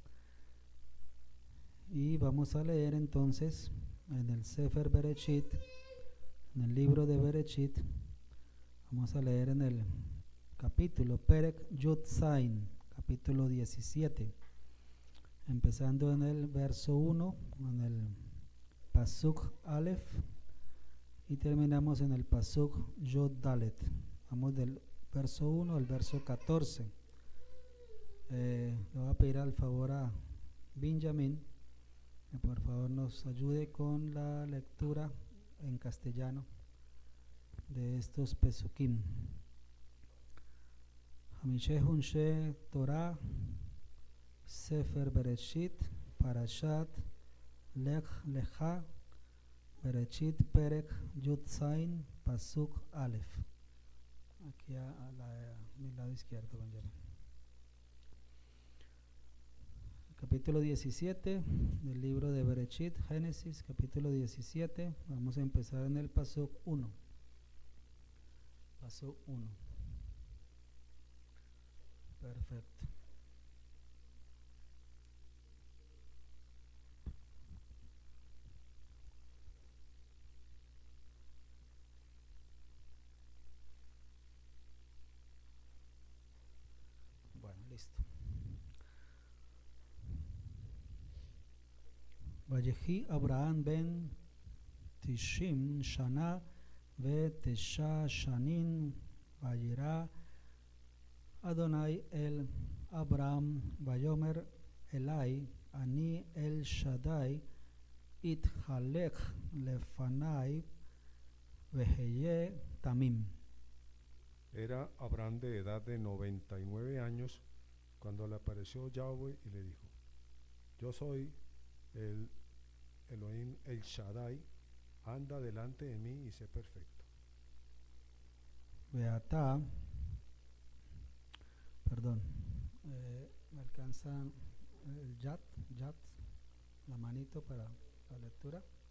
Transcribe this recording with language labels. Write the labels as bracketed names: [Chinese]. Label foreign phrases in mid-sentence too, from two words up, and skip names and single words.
[Spanish] Y vamos a leer entonces en el [Hebrew] ספר בראשית, [Spanish] en el libro de Bereshit, vamos a leer en el capítulo [Hebrew] פרק יוד זין, [Spanish] capítulo 17, empezando en el verso 1, en el [Hebrew] פסוק אלף, [Spanish] y terminamos en el [Hebrew] פסוק יוד דלת. [Spanish] Vamos del verso 1 al verso 14. Le voy a pedir al favor a Benjamin que por favor nos ayude con la lectura en castellano de estos Pesukim. [Hebrew] חמישה חומשי תורה, ספר בראשית, פרשת לך לך, בראשית פרק יוד זין, פסוק אלף. [Spanish] Aquí a mi lado izquierdo, Benjamin. Capítulo 17 del libro de Bereshit, Génesis, capítulo 17. Vamos a empezar en el Pasuk 1. Pasuk 1. Perfecto. Bueno, listo. [Hebrew] ויהי אברהם בן תשעים שנה ותשע שנים וירא אדני אל אברהם ויאמר אליו אני אל שדי התהלך לפני והיה תמים. [Spanish] Era Abraham de edad de 99 años cuando le apareció Yahweh y le dijo: Yo soy el Elohim el Shaddai, anda delante de mí y sé perfecto. Beata, perdón, me alcanza el yat, la manito para la lectura.